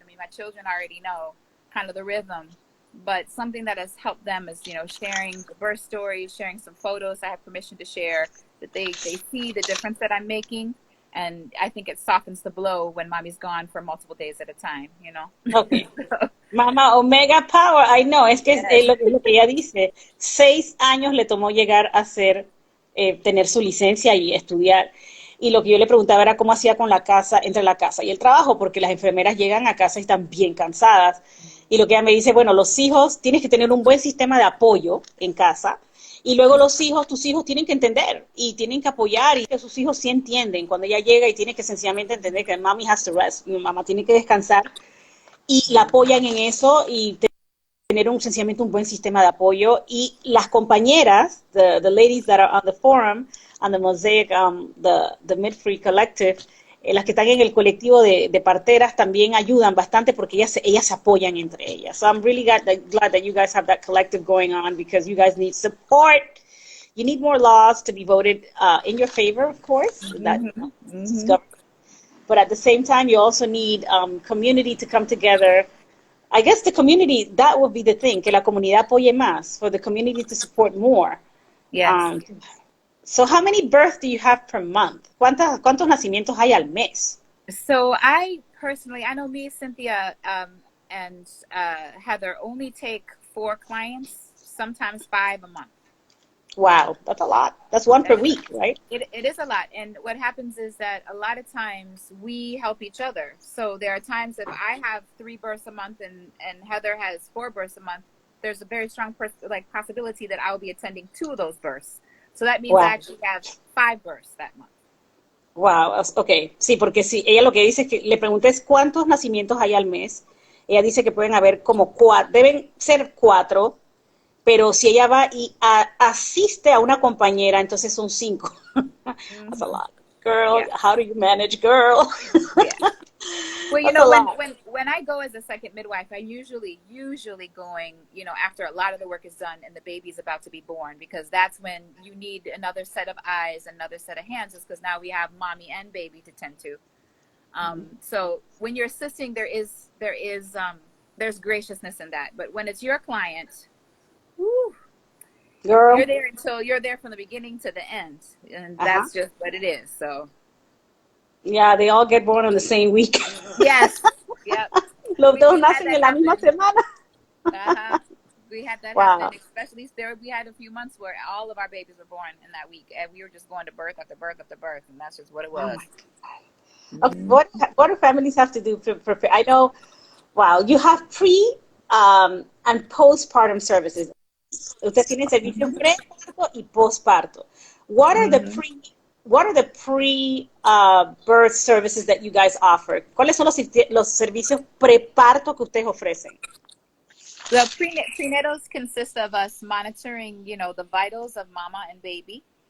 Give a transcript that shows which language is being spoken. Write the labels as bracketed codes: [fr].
[en] I mean, my children already know kind of the rhythm. But something that has helped them is, sharing the birth stories, sharing some photos I have permission to share, that they see the difference that I'm making. And I think it softens the blow when mommy's gone for multiple days at a time, Okay. Mama, Omega Power, I know, [es] es que es lo que ella dice. 6 años le tomó llegar a tener su licencia y estudiar. Y lo que yo le preguntaba era cómo hacía con la casa, entre la casa y el trabajo, porque las enfermeras llegan a casa y están bien cansadas. Y lo que ella me dice, bueno, los hijos, tienes que tener un buen sistema de apoyo en casa. Y luego tus hijos tienen que entender y tienen que apoyar, y que sus hijos sí entienden cuando ella llega y tiene que sencillamente entender que [en] mommy has to rest, [es] mi mamá tiene que descansar, y la apoyan en eso y tener sencillamente un buen sistema de apoyo. Y las compañeras, [en] the ladies that are on the forum, on the Mosaic, the Midwife Collective, [es] las que están en el colectivo de parteras también ayudan bastante porque ellas se apoyan entre ellas. [en] So I'm really glad that you guys have that collective going on, because you guys need support. You need more laws to be voted in your favor, of course. But at the same time, you also need community to come together. I guess the community, that would be the thing, [es] que la comunidad apoye más, [en] for the community to support more. Yes. So how many births do you have per month? [es] ¿Cuántos nacimientos hay al mes? [en] So I know me, Cynthia, and Heather only take 4 clients, sometimes 5 a month. Wow, that's a lot. That's 1 per week, right? It is a lot. And what happens is that a lot of times we help each other. So there are times if I have 3 births a month and Heather has 4 births a month, there's a very strong possibility that I'll be attending 2 of those births. So that means I actually have 5 births that month. Wow, okay. [es] Sí, porque sí, ella lo que dice es que le pregunté es cuántos nacimientos hay al mes. Ella dice que pueden haber como 4, deben ser 4, pero si ella va y asiste a una compañera, entonces son 5. [en] That's a lot. Girl, how do you manage, girl? Well, when I go as a second midwife, I usually going, after a lot of the work is done and the baby's about to be born, because that's when you need another set of eyes, another set of hands, is because now we have mommy and baby to tend to. So when you're assisting, there is there's graciousness in that. But when it's your client, whew, Girl. you're there from the beginning to the end, and that's just what it is. So yeah, they all get born on the same week. yes, yep. [es] Los dos [en] We had [es] nacen en la misma [en] happen. [es] semana. [en] Uh-huh. We had that Wow. happen, especially there. We had a few months where all of our babies were born in that week, and we were just going to birth after birth after birth, and that's just what it Oh was. my God. Okay, what do families have to do to prepare? I know, wow, you have pre and postpartum services. [es] Ustedes tienen servicio preparto y postparto. [en] What are the pre birth services that you guys offer? [es] ¿Cuáles son los servicios preparto que ustedes ofrecen? [en] The prenatals consist of us monitoring, the vitals of mama and baby.